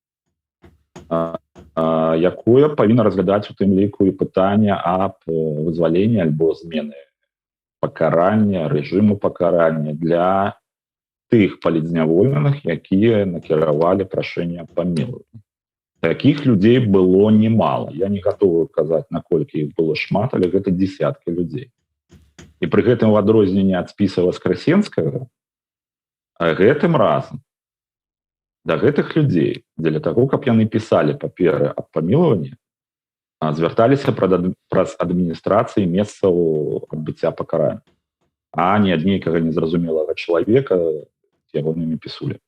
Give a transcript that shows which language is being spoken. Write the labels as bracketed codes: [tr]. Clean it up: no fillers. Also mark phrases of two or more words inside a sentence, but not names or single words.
[be] якое павінна разглядаць у тым ліку і пытанне аб вызваленні альбо змены пакарання, рэжыму пакарання для тых палітзняволеных, якія накіравалі прашэнне аб памілаванні. [ru] Таких людей было немало. [be] Я не готовы казаць, наколькі іх было шмат, але гэта десяткі людзей. І пры гэтым в адрозненні ад спіса Васкрасенскага, гэтым разам да гэтых людзей для таго, каб яны пісалі паперы аб памілаванні, звярталіся праз адміністрацыі месцаў адбыцця пакарання, а не ад нейкага незразумелага чалавека з ягонымі пісулямі.